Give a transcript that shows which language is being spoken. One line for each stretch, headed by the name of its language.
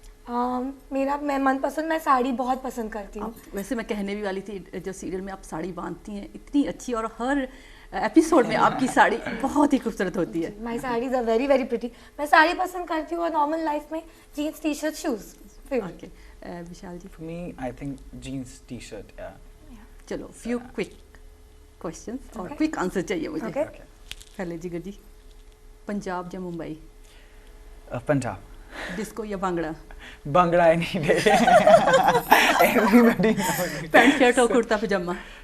Hindi: मैं मनपसंद मैं साड़ी बहुत पसंद करती हूँ। वैसे मैं कहने भी वाली थी, जो सीरियल में आप साड़ी बांधती हैं इतनी अच्छी, और हर एपिसोड में आपकी साड़ी बहुत ही खूबसूरत होती है।
English: My saris are very very pretty.
Hindi: मैं साड़ी पसंद करती हूँ और नॉर्मल लाइफ में jeans T shirt shoes. Okay, Vishal ji?
English: For me, I think jeans, t-shirt, yeah.
Hindi: चलो
English: few quick questions
Hindi: और
English: quick answer
Hindi: चाहिए मुझे।
English: Okay. Okay.
Hindi: पहले जिगर जी, पंजाब या मुंबई?
English: Punjab.
Hindi: डिस्को या bhangra?
English: Bhangra any day. Everybody knows.
Hindi: Pant shirt और कुर्ता पजामा?